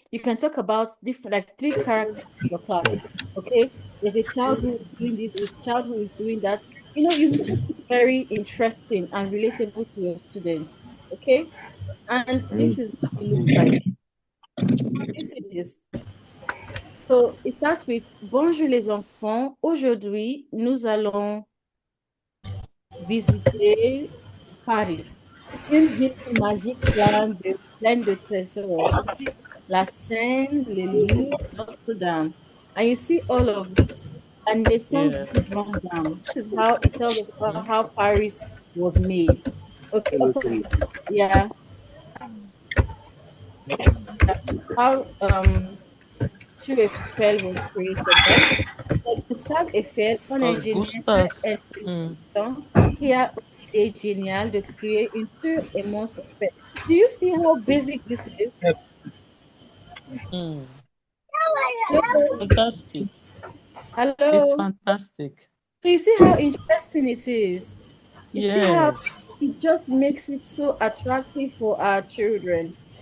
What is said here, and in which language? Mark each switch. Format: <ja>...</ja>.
<en>You can talk about different like three characters in your class. Okay. There's a child who is doing this, a child who is doing that. You make it very interesting and relatable to your students. Okay. And this is what it looks like. This is this. So, it starts with</en> <fr>Bonjour les enfants. Aujourd'hui, nous allons visiter Paris, une ville magique pleine de trésors. Okay? La Seine, le Louvre, Notre-Dame.</fr> <en>And you see all of this. And the songs Yeah. being run down. This is how it tells us about how Paris was made. Okay, oh, sorry. Yeah, how Tour Eiffel was created, right?</en> <fr>Gustave Eiffel, un ingénieur Augustus. intelligent qui a une idée géniale de créer une tour immense Eiffel.</fr> <en>Do you see how basic this is? Mm. Hello? Fantastic. It's Hello? fantastic. So you see how interesting it is. You see how Yes. it just makes it so attractive for our children.</en>